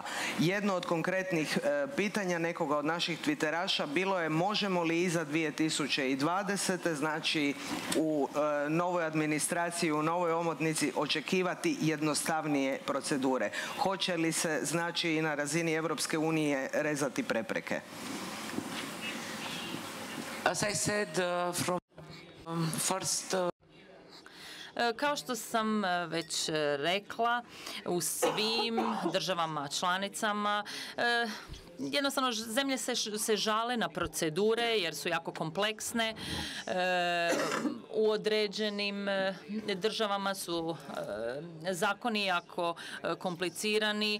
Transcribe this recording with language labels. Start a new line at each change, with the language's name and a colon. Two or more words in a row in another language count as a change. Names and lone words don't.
Croatian: Jedno od konkretnih pitanja nekoga od naših twitteraša bilo je možemo li iza 2020. znači u novoj administraciji, u novoj omotnici očekivati jednostavnije procedure. Hoće li se znači i na razini Europske unije rezati prepreke?
English: As I said from first
Croatian: Kao što sam već rekla, u svim državama članicama jednostavno zemlje se žale na procedure jer su jako kompleksne. U određenim državama su zakoni jako komplicirani.